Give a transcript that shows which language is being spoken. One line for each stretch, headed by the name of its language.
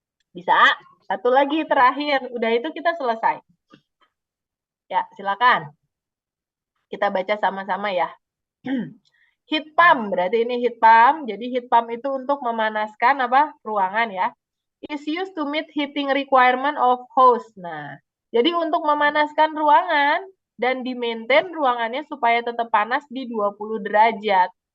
Indonesian: Bisa. Satu lagi terakhir. Udah itu kita selesai. Ya, silakan. Kita baca sama-sama ya. Heat pump, berarti ini heat pump. Jadi heat pump itu untuk memanaskan apa? Ruangan ya.
English: Is used to meet heating requirement of house.
Indonesian: Nah, jadi untuk memanaskan ruangan dan di-maintain ruangannya supaya tetap panas di 20 derajat.